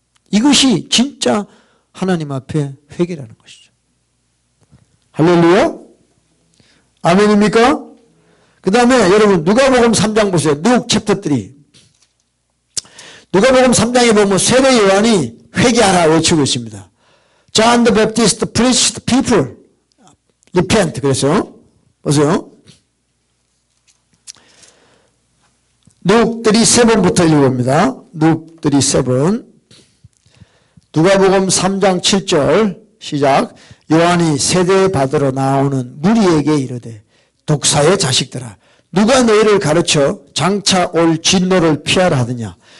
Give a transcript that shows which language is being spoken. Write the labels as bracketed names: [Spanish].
[Korean] 이것이 진짜 하나님 앞에 회개라는 것이죠. 할렐루야? 아멘입니까? 그 다음에 여러분 누가복음 3장 보세요. [English] Luke chapter 3. [Korean] 누가복음 3장에 보면 세례 요한이 회개하라 외치고 있습니다. [English] John the Baptist preached people repent. [Korean] 그래서 보세요. Luke 3:7부터 읽어봅니다. Luke 3:7. 누가복음 3장 7절 시작. 요한이 세례 받으러 나오는 무리에게 이르되 독사의 자식들아 누가 너희를 가르쳐 장차 올 진노를 피하라 하느냐.